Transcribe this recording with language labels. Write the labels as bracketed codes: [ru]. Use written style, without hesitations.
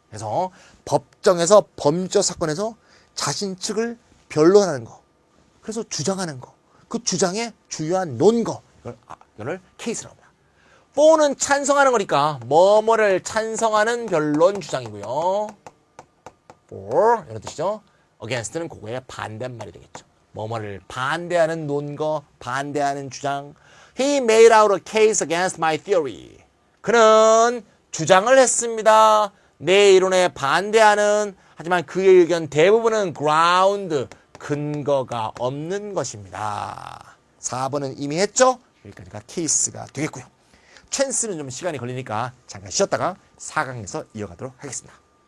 [ko] 그래서 법정에서 범죄 사건에서 자신 측을 변론하는 거, 그래서 주장하는 거, 그 주장의 주요한 논거, 이걸 케이스라고 합니다. for는 찬성하는 거니까 뭐뭐를 찬성하는 변론 주장이고요. for 이런 뜻이죠. against는 그거의 반대말이 되겠죠. 뭐뭐를 반대하는 논거, 반대하는 주장. [en] He made out a case against my theory. [ko] 그는 주장을 했습니다. 내 이론에 반대하는, 하지만 그의 의견 대부분은 ground, 근거가 없는 것입니다. 4번은 이미 했죠? 여기까지가 케이스가 되겠고요. 찬스는 좀 시간이 걸리니까 잠깐 쉬었다가 4강에서 이어가도록 하겠습니다.